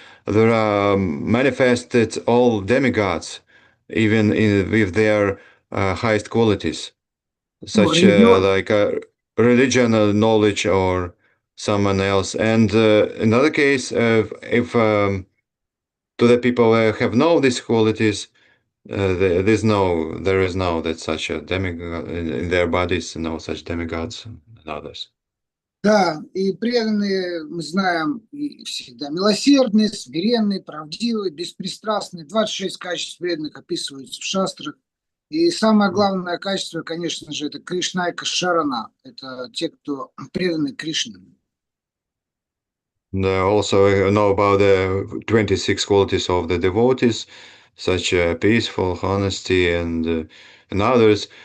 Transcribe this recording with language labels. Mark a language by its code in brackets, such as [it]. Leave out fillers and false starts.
[en] There are manifested all demigods, even with their highest qualities, such like religion, knowledge, or someone else. And in other case, if to the people have known these qualities, there is no that such a demigod in their bodies, no such demigods and others. [ru] Да, и преданные, мы знаем, всегда милосердные, смиренные, правдивые, беспристрастные. 26 качеств преданных описываются в шастрах. И самое главное качество, конечно же, это Кришнайка Шарана. Это те, кто преданы Кришне. [en] Also, we know about the 26 qualities of the devotees, such peaceful, honesty, and others.